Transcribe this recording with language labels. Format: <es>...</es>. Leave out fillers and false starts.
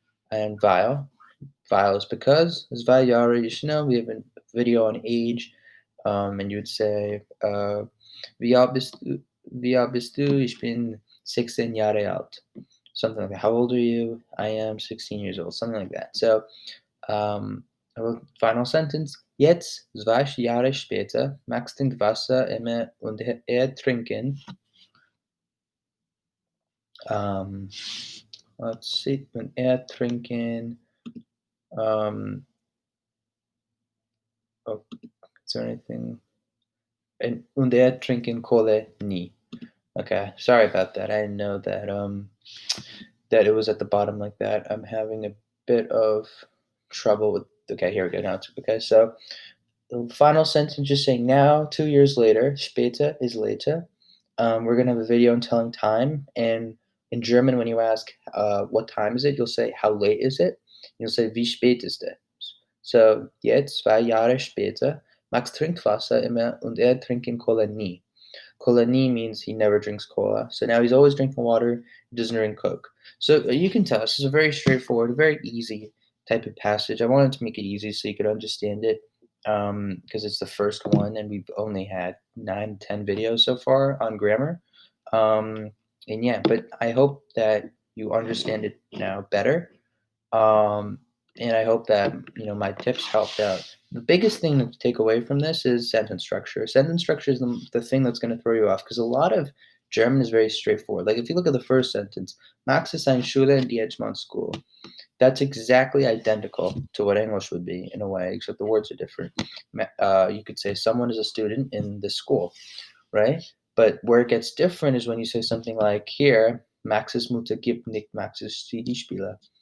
<en>And weil is because. 2 Jahre, you should know, we have a video on age. And you would say,</en> <de>wie alt bist du? Wie alt bist du? Ich bin 16 Jahre alt.</de> <en>Something like that. How old are you? I am 16 years old. Something like that. So, final sentence.</en> <de>Jetzt, 2 Jahre später, Max trinkt Wasser immer und trinken.</de> <en>Let's see.</en> <de>Und trinken.</de> <en>Oh, is there anything?</en> <de>Und trinken Cola nie.</de> <en>Okay, sorry about that. I didn't know that it was at the bottom like that. I'm having a bit of trouble with. Okay, here we go. Now it's okay. So the final sentence just saying now, 2 years later, später is later. We're gonna have a video on telling time, and in German, when you ask what time is it, you'll say how late is it. You'll say</en> <de>wie spät ist es.</de> <en>So</en> <de>jetzt 2 Jahre später, Max trinkt Wasser immer und trinken Cola nie.</de> <en>Kolani means he never drinks cola. So now he's always drinking water, he doesn't drink Coke. So you can tell this is a very straightforward, very easy type of passage. I wanted to make it easy so you could understand it because it's the first one and we've only had 9, 10 videos so far on grammar. And yeah, but I hope that you understand it now better. Um, and I hope that my tips helped out. The biggest thing to take away from this is sentence structure. Sentence structure is the thing that's going to throw you off because a lot of German is very straightforward. Like if you look at the first sentence,</en> <de>Max ist eine Schule in die Edgemont School.</de> <en>That's exactly identical to what English would be in a way, except the words are different. You could say someone is a student in this school. right? But where it gets different is when you say something like here,</en> <de>Max's Mutter gibt nicht Max's CD-Spieler.</de>